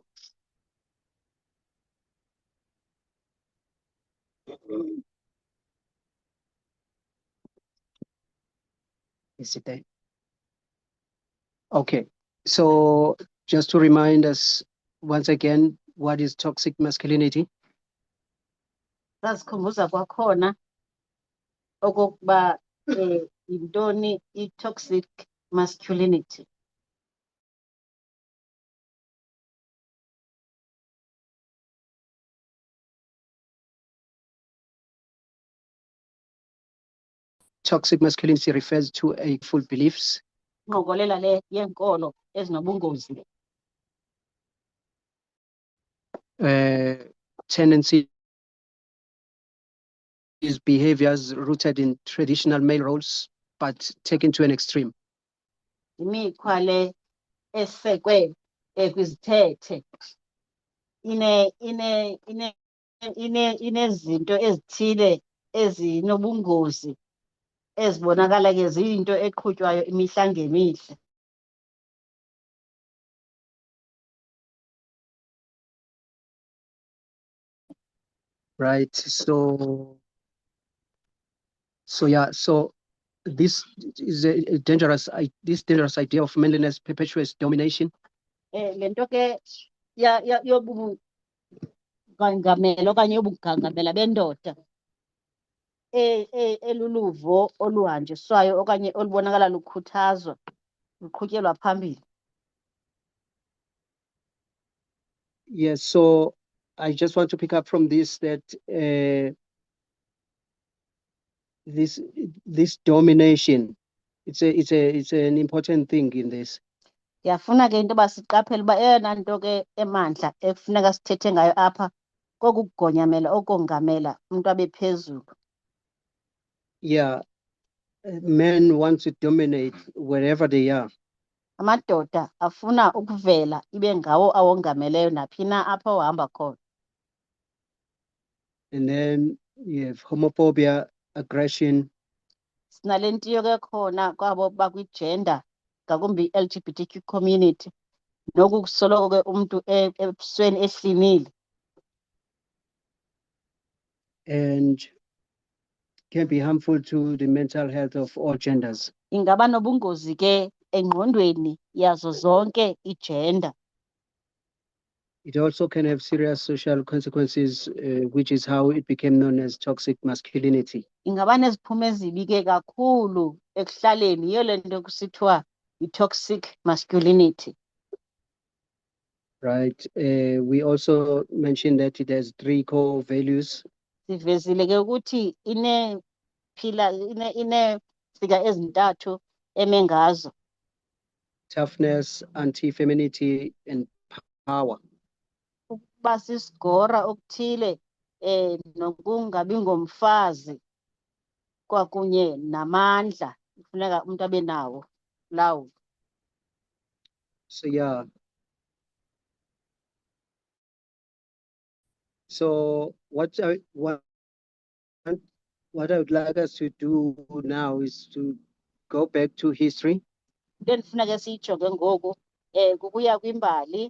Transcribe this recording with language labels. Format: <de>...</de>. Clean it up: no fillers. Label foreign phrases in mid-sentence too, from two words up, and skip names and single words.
<en>Is it there? Okay, so just to remind us once again, what is toxic masculinity?</en> <xh>Sasikhumbuza kwakhona okokuba yintoni i-</xh> <en>toxic masculinity. Toxic masculinity refers to a full beliefs.</en> <xh>Ngqokolela le yenkolo ezinobungozi.</xh> <en>Tendencies, behaviors rooted in traditional male roles, but taken to an extreme.</en> <xh>imikhwa le esekwe kwizithethe inezinto ezithile ezinobungozi ezibonakala ke ziyinto eqhutywayo imihla ngemihla.</xh> <en>Right. So yeah. So this is a dangerous idea of manliness perpetuates domination.</en> <xh>Lento ke yobugangamela okanye yobugangamela bendoda eluluvo oluhanjiswayo okanye olubonakala lukhuthazwa luqhutyelwa phambili.</xh> <en>Yes. So I just want to pick up from this that this domination, it's an important thing in this.</en> <xh>Ndiyafuna ke into yoba siqaphele uba eyona nto ke emandla ekufuneka sithethe ngayo apha kokugonyamela okongamela umntu abe phezulu.</xh> <en>Yeah, men want to dominate wherever they are.</en> <xh>Amadoda afuna ukuvela ibe ngawo awongameleyo naphi na apho uhamba khona.</xh> <en>And then you have homophobia, aggression.</en> <xh>Sinale ntiyo ke khona kwabo bakwi-gender ngakumbi i-</xh> <en>LGBTQ community</en> <xh>nokusoloko ke umntu ebusweni ehlinile.</xh> <en>And can be harmful to the mental health of all genders.</en> <xh>Ingaba nobungozi ke engqondweni yazo zonke i-gender.</xh> <en>It also can have serious social consequences, which is how it became known as toxic masculinity.</en> <xh>Ingaba neziphumo ezibi ke kakhulu ekuhlaleni, yiyo le nto kusithiwa yi-</xh> <en>toxic masculinity. Right. We also mentioned that it has 3 core values.</en> <xh>Sivezile ke ukuthi ineziga ezintathu eme ngazo.</xh> <en>Toughness, anti-femininity, and power.</en> <xh>Ukuba sisigora okuthile nokungabi ngomfazi kwakunye namandla kufuneka umuntu abe nawo lawo.</xh> <en>So yeah. So what I would like us to do now is to go back to history.</en> <xh>Into endifuneka siyijonge ngoku kukuya kwimbali.</xh>